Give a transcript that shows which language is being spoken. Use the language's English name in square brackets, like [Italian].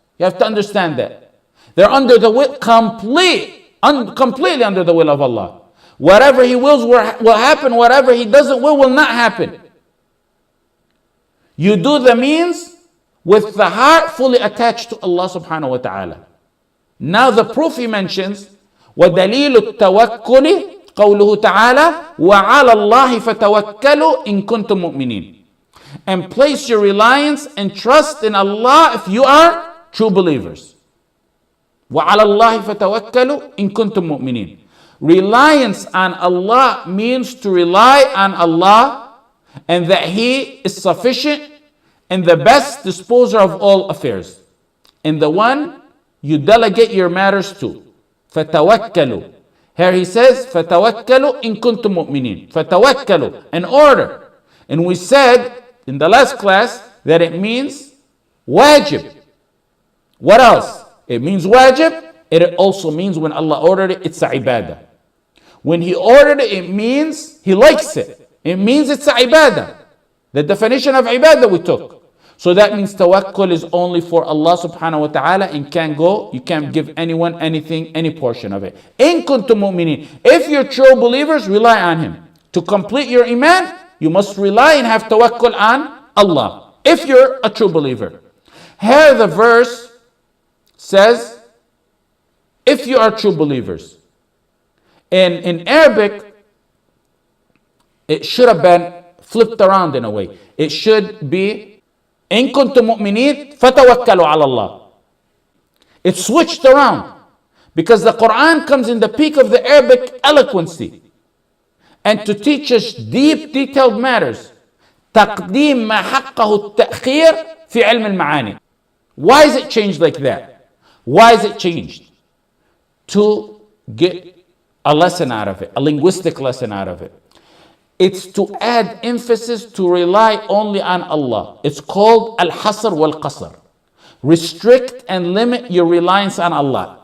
[English] You have to understand that. They're under the will, completely under the will of Allah. Whatever He wills will happen. Whatever He doesn't will not happen. You do the means with the heart fully attached to Allah subhanahu wa ta'ala. Now the proof he mentions, [Arabic] وَدَلِيلُ التَّوَكُّلِ قوله تعالى وعلى الله فتوكلوا إن كنتم مؤمنين. [English] And place your reliance and trust in Allah if you are true believers. [Arabic] وعلى الله فتوكلوا إن كنتم مؤمنين. [English] Reliance on Allah means to rely on Allah and that He is sufficient and the best disposer of all affairs, and the one you delegate your matters to. [Arabic] فتوكلوا. [English] Here he says, [Arabic] فَتَوَكَّلُوا إِن كُنتُم مُؤْمِنِينَ. [English] فَتَوَكَّلُوا, in order. And we said in the last class that it means wajib. What else? It means wajib. It also means when Allah ordered it, it's a ibadah. When He ordered it, it means He likes it. It means it's a ibadah. The definition of ibadah we took. So that means tawakkul is only for Allah subhanahu wa ta'ala and you can't give anyone anything, any portion of it. [Arabic] In kuntum mu'minin. [English] If you're true believers, rely on Him. To complete your iman, you must rely and have tawakkul on Allah. If you're a true believer. Here the verse says, if you are true believers. And in Arabic, it should have been flipped around in a way. It should be [Arabic] إن كنتم مؤمنين فتوكلوا على الله. [English] It's switched around because the Quran comes in the peak of the Arabic eloquency and to teach us deep, detailed matters. [Arabic] تقديم ما حقه التأخير في علم المعاني. [English] Why is it changed like that? Why is it changed? To get a lesson out of it, a linguistic lesson out of it. It's to add emphasis to rely only on Allah. It's called al-hasr wal-qasr. Restrict and limit your reliance on Allah.